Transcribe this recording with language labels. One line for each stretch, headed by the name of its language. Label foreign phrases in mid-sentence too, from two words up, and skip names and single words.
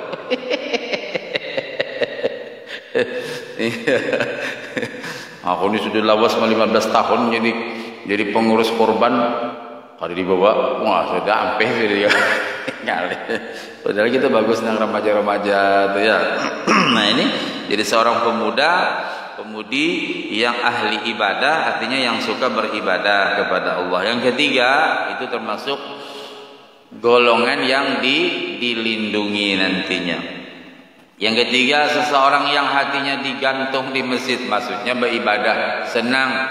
Banjar: Aku ini sudah lawas 15 tahun jadi pengurus korban. Kalau dibawa, wah sudah ampih dia. Ngalih. Padahal kita bagus nang remaja-remaja tuh ya.
Indonesian: Nah, ini jadi seorang pemudi yang ahli ibadah, artinya yang suka beribadah kepada Allah. Yang ketiga, itu termasuk golongan yang dilindungi nantinya. Yang ketiga, seseorang yang hatinya digantung di masjid, maksudnya beribadah, senang.